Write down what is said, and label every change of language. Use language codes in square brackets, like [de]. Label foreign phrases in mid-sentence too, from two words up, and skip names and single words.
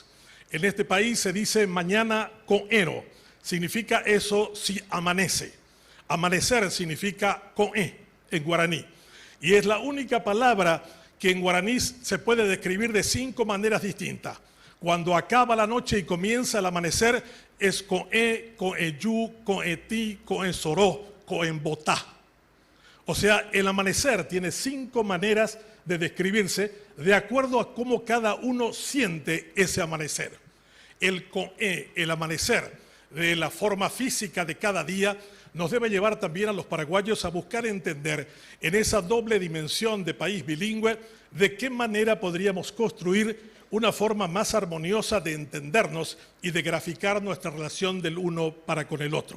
[es] En este país se dice mañana co'ero, significa eso si amanece. Amanecer significa co'e en guaraní. Y es la única palabra que en guaraní se puede describir de 5 maneras distintas. Cuando acaba la noche y comienza el amanecer, es [gn] co'e, co'eyú, co'etí, co'ensoró, co'embotá. [es] O sea, el amanecer tiene 5 maneras de describirse de acuerdo a cómo cada uno siente ese amanecer. El co'e, el amanecer, de la forma física de cada día, nos debe llevar también a los paraguayos a buscar entender en esa doble dimensión de país bilingüe de qué manera podríamos construir una forma más armoniosa de entendernos y de graficar nuestra relación del uno para con el otro.